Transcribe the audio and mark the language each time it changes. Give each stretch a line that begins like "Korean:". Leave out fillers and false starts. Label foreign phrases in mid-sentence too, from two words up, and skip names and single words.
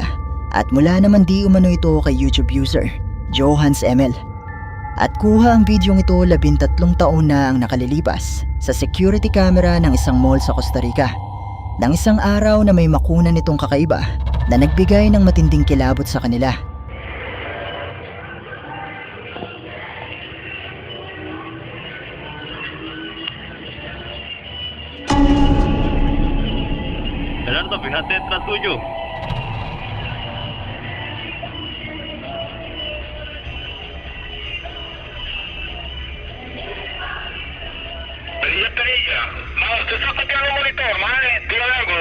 Filipino: At mula naman di umano ito kay YouTube user, Johans ML. At kuha ang bidyong ito 13 taon na ang nakalilipas sa security camera ng isang mall sa Costa Rica. Nang isang araw na may makunan itong kakaiba na nagbigay ng matinding kilabot sa kanila.
Spanish: Gerardo, fíjate detrás tuyo. No, usted está copiando el monitor, mae, dígale algo.